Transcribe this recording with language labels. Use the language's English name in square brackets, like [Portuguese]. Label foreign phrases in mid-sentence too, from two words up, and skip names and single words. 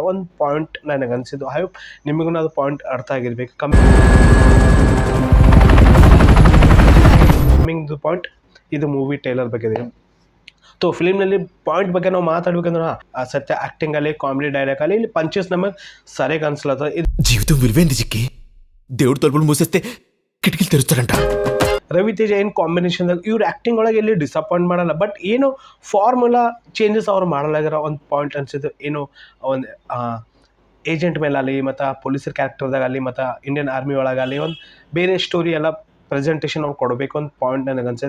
[Kannada] ಒಂದು ಪಾಯಿಂಟ್ ನನಗೆ ಅನಿಸಿದ್ದು. [English] I hope [Kannada] ನಿಮಗೂ ಅದು ಪಾಯಿಂಟ್ ಅರ್ಥ ಆಗಿರ್ಬೇಕು. [English] coming point [Kannada] ಇದು [English] movie trailer [Kannada] ಬಗ್ಗೆ ಇದೆ. ಫಿಲಿಮ್ನಲ್ಲಿ ಪಾಯಿಂಟ್ ಬಗ್ಗೆ ನಾವು ಮಾತಾಡ್ಬೇಕಂದ್ರೆ ಸತ್ಯ ಆ್ಯಕ್ಟಿಂಗ್ ಅಲ್ಲಿ, [English] comedy dialogue [Kannada] ಅಲ್ಲಿ, ಇಲ್ಲಿ ಪಂಚಸ್ ನಮಗೆ ಸರಿಯಾಗಿ ಅನ್ಸ್ಲತ್ತ. [Telugu] జీవితం విలువైంది చిక్కి దేవుడు తలుపులు మూసేస్తే కిటికీలు తెరుస్తారంట. [Kannada] ರವಿ ತೇಜ ಏನು ಕಾಂಬಿನೇಷನ್ದಾಗ ಇವ್ರು ಆ್ಯಕ್ಟಿಂಗ್ ಒಳಗೆ ಎಲ್ಲಿ ಡಿಸಪಾಯಿಂಟ್ ಮಾಡಲ್ಲ. ಬಟ್ ಏನು [English] formula changes [Kannada] ಅವ್ರು ಮಾಡಲಾಗ್ಯಾರ. ಒಂದು ಪಾಯಿಂಟ್ ಅನ್ಸಿದ್ದು ಏನು ಒಂದು ಏಜೆಂಟ್ ಮೇಲಾಗಲಿ ಮತ್ತು ಪೊಲೀಸರ ಕ್ಯಾರೆಕ್ಟರ್ದಾಗಲಿ ಮತ್ತು ಇಂಡಿಯನ್ ಆರ್ಮಿ ಒಳಗಾಗಲಿ ಒಂದು ಬೇರೆ ಸ್ಟೋರಿ ಎಲ್ಲ ಪ್ರೆಸೆಂಟೇಷನ್ ಅವ್ರು ಕೊಡಬೇಕು ಅಂತ ಪಾಯಿಂಟ್ ನನಗೆ ಅನ್ಸಿದೆ.